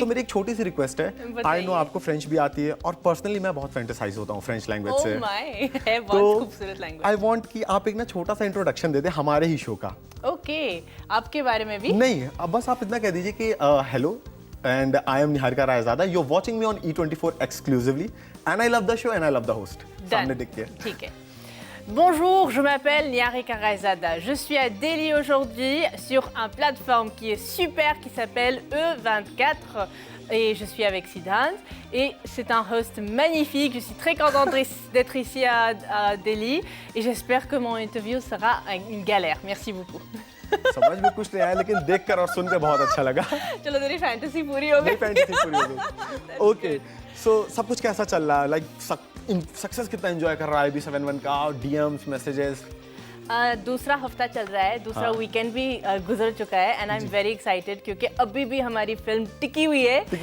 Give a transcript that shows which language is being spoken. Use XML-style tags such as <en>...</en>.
<hi>तो मेरी एक छोटी सी रिक्वेस्ट है, आई नो आपको फ्रेंच भी आती है और पर्सनली मैं बहुत फैंटेसाइज होता हूँ फ्रेंच लैंग्वेज से। ओह माय, है बहुत खूबसूरत लैंग्वेज।</hi> <en>I want</en> <hi>कि आप एक ना छोटा सा इंट्रोडक्शन दे दें हमारे ही शो का। ओके, आपके बारे में भी? नहीं, अब बस आप इतना कह दीजिए कि hello</hi> <en>and I am Niharika Raizada. You're watching me on E24 exclusively and I love the show and I love the host.</en> <hi>सामने दिख के। ठीक है।</hi> <fr>Bonjour, je m'appelle Niharika Raizada. Je suis à Delhi aujourd'hui sur une plateforme qui est super, qui s'appelle E24 et je suis avec Siddhant et c'est un host magnifique. Je suis très contente d'être ici à Delhi et j'espère que mon interview sera une galère. Merci beaucoup.</fr> <hi>समझ में कुछ नहीं आया, लेकिन देखकर और सुनकर बहुत अच्छा लगा। चलो तेरी फैंटेसी पूरी हो गई। फैंटेसी पूरी हो गई। ओके, सो सब कुछ कैसा चल रहा है? लाइक सक्सेस कितना एंजॉय कर रहा है IB71 का? DMs, messages? दूसरा हफ्ता चल रहा है, दूसरा वीकेंड भी गुजर चुका है</hi> <en>and I am very excited</en> <hi>क्योंकि अभी भी हमारी फिल्म टिकी हुई है।</hi>